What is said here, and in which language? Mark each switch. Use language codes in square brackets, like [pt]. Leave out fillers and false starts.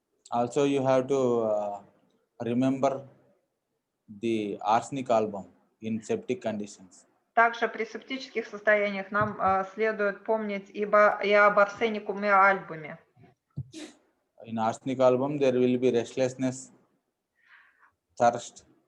[en] Also, you have to remember the arsenic album in septic conditions. [ru] Также при септических состояниях нам следует помнить и об арсеникуме альбуме. [en] In arsenic album, there will be restlessness, thirst.